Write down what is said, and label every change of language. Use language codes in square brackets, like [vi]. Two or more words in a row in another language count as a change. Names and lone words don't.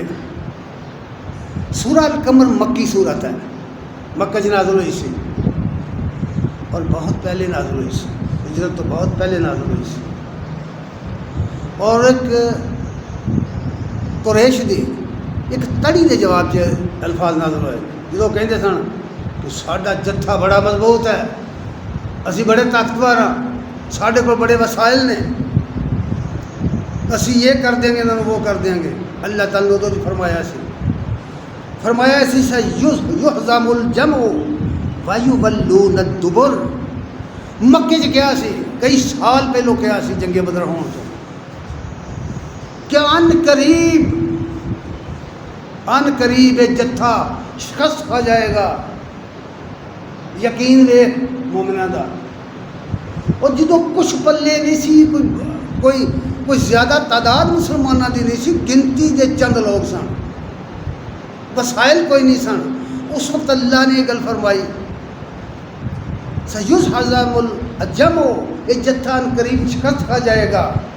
[pa] سورہ القمر مکی صورت ہے، مکہ چ نازل ہوئی سی، اور بہت پہلے نازل ہوئی سی، ہجرت تو بہت پہلے نازل ہوئی سی، اور ایک قریش دی ایک تڑی دے جواب چ الفاظ نازل ہوئے، جدو کہندے سن کہ ساڈا جتھا بڑا مضبوط ہے، اسی بڑے طاقتور ہاں، ساڈے کو بڑے وسائل نے، اسی یہ کر دیں گے نہ وہ کر دیں گے، اللہ تعالیٰ نے تو فرمایا سی [ar] سیحزم الجمع ویولون الدبر، [pa] مکے چ کیا سی کئی سال پہلو کیا سی جنگ بدر ہون تو، کہ ان قریب جتھا شکست کھا جائے گا، یقین وے مومنہ دا، اور جدو کچھ پلے نہیں سی، کوئی زیادہ تعداد مسلمانوں دی نہیں سی، گنتی دے چند لوگ سن، وسائل کوئی نہیں سن، اس وقت اللہ نے یہ گل فرمائی [ar] سیحزم الجمع، [pa] یہ جتھا ان قریب شکست کھا جائے گا،